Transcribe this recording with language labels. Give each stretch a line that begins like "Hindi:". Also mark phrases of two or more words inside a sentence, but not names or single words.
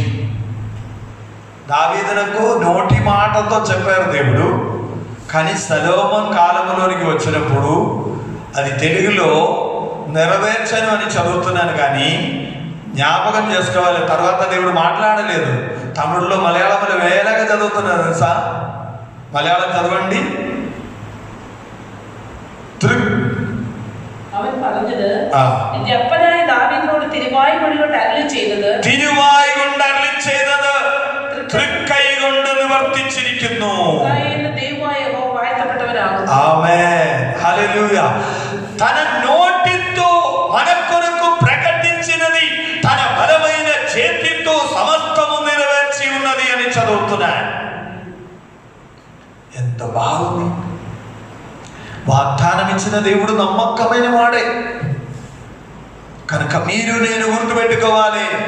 Telugu: దావీదునకు నోటి మాటతో చెప్పారు దేవుడు, కానీ సొలొమోను కాలంలోనికి వచ్చినప్పుడు అది తెలుగులో నెరవేర్చను అని చదువుతున్నాను, కానీ జ్ఞాపకం చేసుకోవాలి. తర్వాత దేవుడు మాట్లాడలేదు. తమిళలో మలయాళంలో వేలాగా చదువుతున్నారు తెలుసా? మలయాళం చదవండి.
Malayalam: അവൻ പറഞ്ഞത് എപ്പനായ ദാവീദിനോട് തിരുവായ് കൊണ്ട് അരുളി ചെയ്തത് തൃക്കൈ കൊണ്ട് നിവർത്തിച്ചിരിക്കുന്നു. ദൈവമായ യഹോവ വാഴ്ത്തപ്പെട്ടവനാകുന്നു. ആമേൻ,
Telugu: హల్లెలూయా. తన నోటితో మన కొరకు ప్రకటించినది తన బలమైన చేతితో సమస్తము నెరవేర్చి ఉన్నది అని చదువుతున్నాడు. ఎంత బాగుంది! వాగ్దానం ఇచ్చిన దేవుడు నమ్మకమైన వాడే కనుక మీరు నేను గుర్తుపెట్టుకోవాలి.